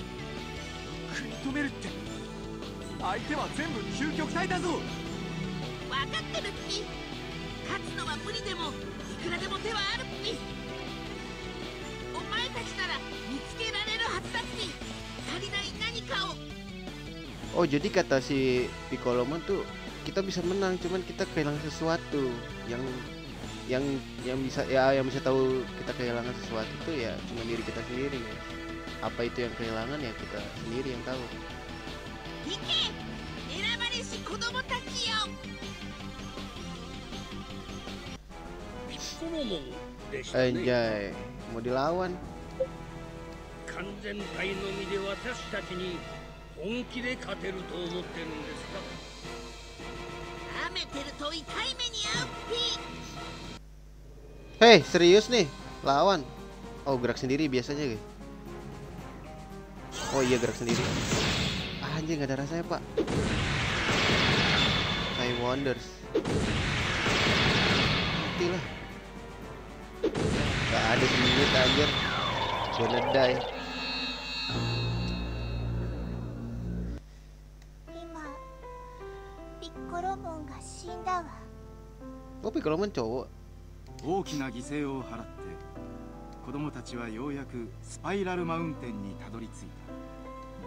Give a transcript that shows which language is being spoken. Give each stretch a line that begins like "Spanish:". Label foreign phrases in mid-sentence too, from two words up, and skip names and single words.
Japanese: 食い止めるって、相手は全部究極体だぞ。分かってるっぴ。勝つのは無理でもいくらでも手はあるっぴ。お前たちなら見つけられるはずだっぴ。足りない何かを。
Indonesian: Oh, jadi kata si Piccolo tuh kita bisa menang, cuman kita kehilangan sesuatu yang bisa tahu kita kehilangan sesuatu itu ya cuma diri kita sendiri, guys. Apa itu yang kehilangan ya kita sendiri yang tahu.
Japanese: Ike, 選ばれし子供たちよ。ピッコロモンでしたね。
Indonesian: Anjay, mau dilawan.
Japanese: 完全体のみで私たちに本気で勝てると思ってるんですか。舐めてると痛い目に遭うっぴ。
Indonesian: Hei, serius nih, lawan. Oh, gerak sendiri biasanya, guys. Oh iya, gerak sendiri. Anjir, nggak ada rasanya, Pak. Time Wonders. Matilah. Gak ada semenit anjir.
English: Gonna die.
Japanese: 今ピッコロモンが死んだわ。
Indonesian: Oh, Piccolo cowok.
Japanese: 大きな犠牲を払って子供たちはようやくスパイラルマウンテンにたどり着いた。